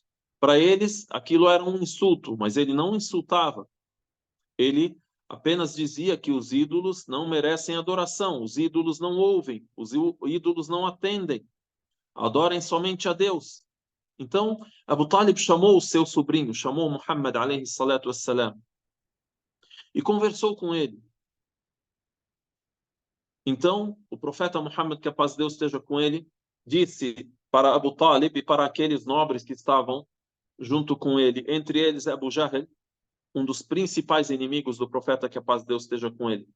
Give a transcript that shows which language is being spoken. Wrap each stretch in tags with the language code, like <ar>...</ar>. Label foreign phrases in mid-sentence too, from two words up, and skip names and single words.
<pt>Para eles, aquilo era um insulto, mas ele não insultava. Ele apenas dizia que os ídolos não merecem adoração, os ídolos não ouvem, os ídolos não atendem. Adorem somente a Deus. Então, Abu Talib chamou o seu sobrinho, chamou Muhammad</pt> <ar>عليه الصلاة والسلام,</ar> <pt>e conversou com ele. Então, o profeta Muhammad, que a paz de Deus esteja com ele, disse para Abu Talib e para aqueles nobres que estavam junto com ele, entre eles Abu Jahl, um dos principais inimigos do profeta, que a paz de Deus esteja com ele.</pt>